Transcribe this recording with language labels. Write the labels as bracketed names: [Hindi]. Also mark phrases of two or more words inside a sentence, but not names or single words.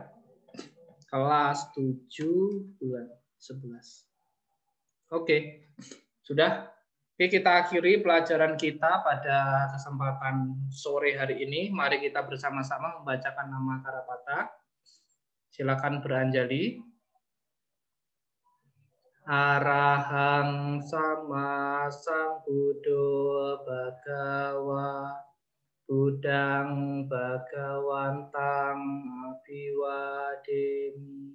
[Indonesian] Kelas 7 bulan 11. Oke. Sudah. Oke, kita akhiri pelajaran kita pada kesempatan sore hari ini. Mari kita bersama-sama membacakan nama Karapata. Silakan beranjali. [Pali] Arahang sama Sambuddho Bhagawa Budang Bhagawantang Abiwademi.